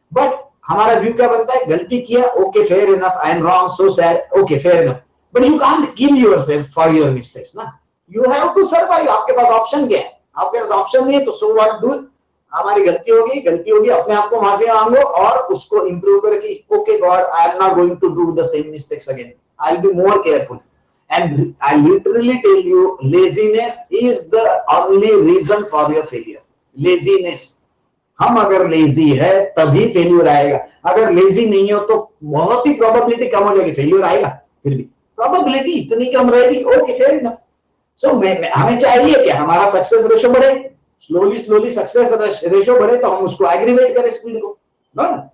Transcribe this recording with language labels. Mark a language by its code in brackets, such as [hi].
[hi] But हमारा view क्या बनता है? गलती किया, [en] Okay fair enough, I am wrong, so sad, okay fair enough, but you can't kill yourself for your mistakes ना, you have to survive. [hi] आपके पास option क्या है? आपके पास ऑप्शन नहीं है, तो सो व्हाट डू, हमारी गलती होगी, गलती होगी, अपने आप को माफी मांगो और उसको इंप्रूव करके, [en] Okay God I am not going to do the same mistakes again, I will be more careful. And I literally tell you, laziness is the only reason for your failure. Laziness. [hi] हम अगर lazy है तभी failure आएगा, अगर lazy नहीं हो तो बहुत ही प्रोबेबिलिटी कम हो जाएगी, फेल्यूर आएगा, फिर भी प्रोबेबिलिटी इतनी कम रहेगी, [en] Okay fair enough. [hi] सो हमें चाहिए कि हमारा सक्सेस रेशो बढ़े, स्लोली स्लोली सक्सेस रेशो बढ़े, तो हम उसको एग्रीवेट करें स्पीड को, ना।